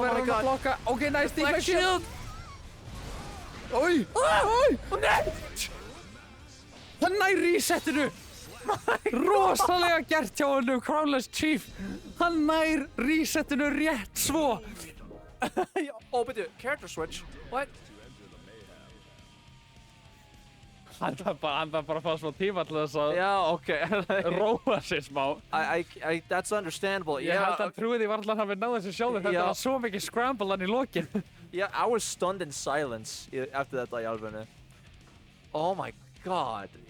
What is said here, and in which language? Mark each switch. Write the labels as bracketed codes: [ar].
[en] my [is] hann að [en] god! blokka. Ok, nice Deflect deflect shield! Oi! Nei! [is] Hann nær resetinu! Rosalega gert hjá honum, Crownless Chief! Hann nær resetinu rétt svo! Byrju, [en] character switch? What? [is] Hann þarf bara að fá smá tíma til þess að [en] ok. [is] róa sig smá. [en] That's understandable. [is] Ég held að trúið því varla að hafi náð þessu sjálfur. Þetta var svo mikið scramble hann í lokin. [en] Yeah, I was stunned in silence [is] eftir þetta í alvörinu. [en] Oh my god.